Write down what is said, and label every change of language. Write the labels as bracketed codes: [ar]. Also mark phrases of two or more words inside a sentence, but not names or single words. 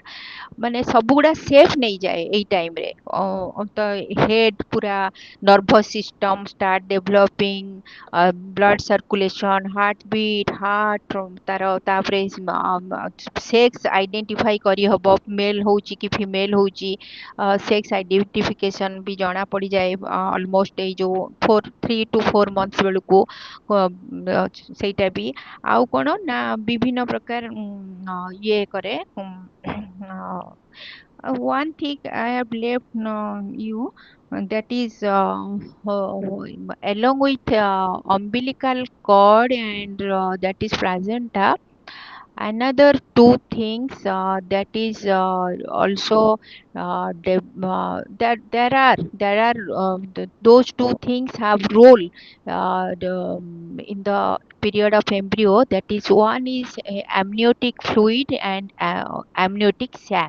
[or] ମାନେ ସବୁଗୁଡା ସେଫ୍ ନେଇଯାଏ ଏଇ ଟାଇମରେ ତ ହେଡ୍ ପୁରା [en] nervous system start developing, blood circulation, heart beat, [or] ହାର୍ଟ ତାର ତାପରେ [en] sex identify [or] କରିହବ ମେଲ୍ ହଉଛି କି ଫିମେଲ୍ ହଉଛି, [en] sex identification [or] ବି ଜଣା ପଡ଼ିଯାଏ ଅଲମୋଷ୍ଟ ଏଇ ଯୋଉ [en] 3 to 4 months [or] ବେଳକୁ ସେଇଟା ବି। ଆଉ କଣ ନା ବିଭିନ୍ନ ପ୍ରକାର ଇଏ କରେ [en] one thing I have left you, that is along with umbilical cord and that is placenta, another two things that is also that there are those two things have role in the period of embryo, that is one is amniotic fluid and amniotic sac.